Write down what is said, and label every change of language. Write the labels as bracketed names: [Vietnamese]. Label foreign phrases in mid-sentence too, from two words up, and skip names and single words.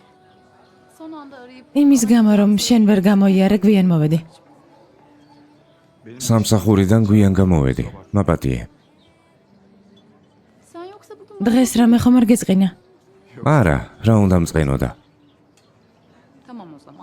[Turkish] Son anda arayıp [Georgian] იმის გამო რომ შენ ვერ გამოიარე, გვიან მოვედი. სამსახურიდან გვიან გამოვედი. მაპატიე. [Turkish] Sen yoksa bugün [Georgian] დღეს რამე ხომ არ გეწყინა? არა, რა უნდა მწყენოდა. [Turkish] tamam o zaman.